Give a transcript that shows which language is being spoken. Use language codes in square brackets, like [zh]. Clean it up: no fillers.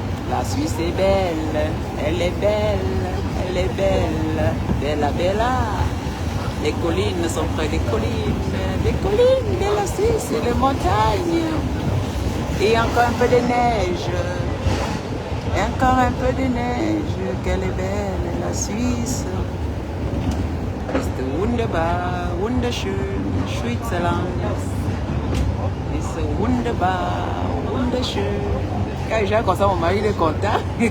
[fr] La Suisse est belle, elle est belle, elle est belle, bella bella. Les collines sont près des collines de la Suisse et les montagnes. Et encore un peu de neige, et encore un peu de neige, qu'elle est belle, la Suisse. [de] Ist wunderbar, wunderschön, Schweizerland. Ist wunderbar, wunderschön. [fr] Quand j'ai comme ça, mon mari est content.